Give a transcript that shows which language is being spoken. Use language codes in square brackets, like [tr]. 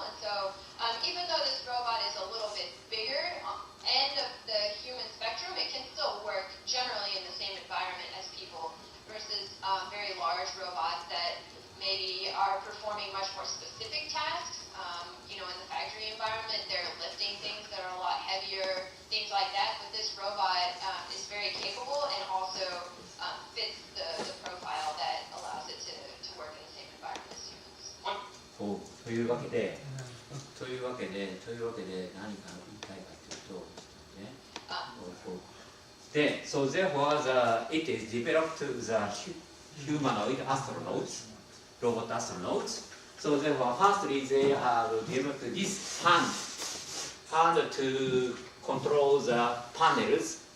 [en] And so even though this robot is a little bit bigger end of the human spectrum, it can still work generally in the same environment as people versus very large robots that maybe are performing much more specific tasks. In the factory environment, they're lifting things that are a lot heavier, things like that. But this robot is very capable and also fits the profile that allows it to work in the same environment as humans. [ja] というわけで何か言いたいかというとね。 [en] で、so therefore it is developed the humanoid astronauts, robot astronauts. So therefore, firstly, they have developed this hand and to control the panels.